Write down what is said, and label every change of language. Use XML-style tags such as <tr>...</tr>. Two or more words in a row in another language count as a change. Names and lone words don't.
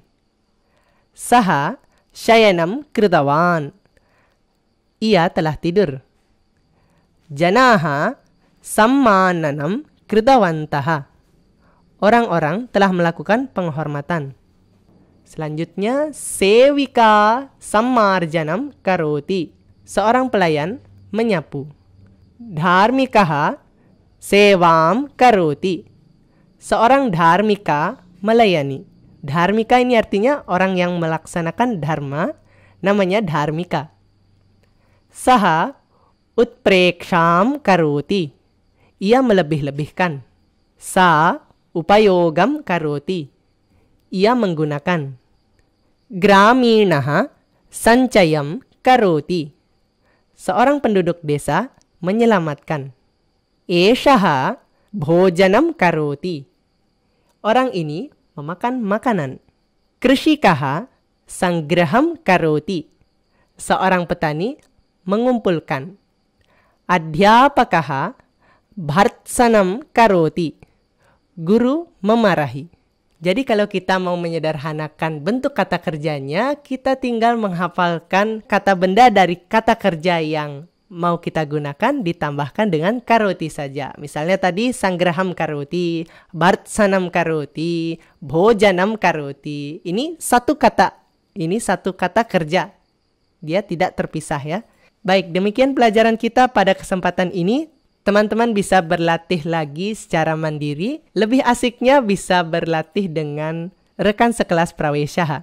<sa>सः शयनं कृतवान्.</sa> <id>Ia telah tidur.</id> <sa>जनाः सम्माननं कृतवन्तः.</sa> <id>Orang-orang telah melakukan penghormatan. Selanjutnya,</id> <sa>सेविका सम्मार्जनं करोति.</sa> <id>Seorang pelayan menyapu.</id> <sa>धार्मिकः सेवं करोति.</sa> <id>Seorang dharmika melayani. Dharmika ini artinya orang yang melaksanakan dharma, namanya dharmika.</id> <sa>सः उत्प्रेक्षं करोति.</sa> <id>Ia melebih-lebihkan.</id> <sa>सः उपयोगं करोति.</sa> <id>Ia menggunakan.</id> <sa>ग्रामीणः सञ्चयं करोति.</sa> <id>Seorang penduduk desa menyelamatkan.</id> <sa>एषः भोजनं करोति.</sa> <id>Orang ini memakan makanan.</id> <sa>कृषिकः संग्रहं करोति.</sa> <id>Seorang petani mengumpulkan.</id> <sa>अध्यापकः भर्त्सनं करोति.</sa> <id>Guru memarahi. Jadi kalau kita mau menyederhanakan bentuk kata kerjanya, kita tinggal menghafalkan kata benda dari kata kerja yang mau kita gunakan ditambahkan dengan karoti saja. Misalnya tadi</id> <sa>संग्रहं करोति, भर्त्सनं करोति, भोजनं करोति.</sa> <id>Ini satu kata kerja. Dia tidak terpisah ya. Baik, demikian pelajaran kita pada kesempatan ini. Teman-teman bisa berlatih lagi secara mandiri. Lebih asiknya bisa berlatih dengan rekan sekelas Praweshaha.</id>